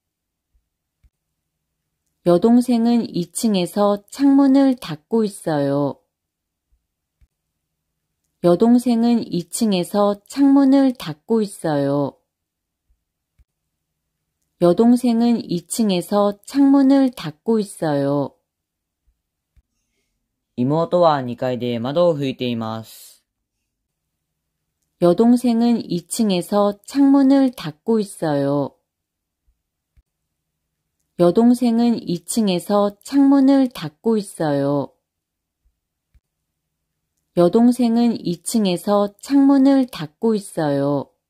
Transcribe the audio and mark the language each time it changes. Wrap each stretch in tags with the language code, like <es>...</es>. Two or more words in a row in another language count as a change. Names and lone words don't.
<ko>여동생은 2층에서 창문을 닫고 있어요. 여동생은 2층에서 창문을 닫고 있어요. 여동생은 2층에서 창문을 닫고 있어요.</ko> <ja>妹は2階で窓を拭いています。</ja> <ko>여동생은 2층에서 창문을 닫고 있어요. 여동생은 2층에서 창문을 닫고 있어요. 여동생은 2층에서 창문을 닫고 있어요.</ko>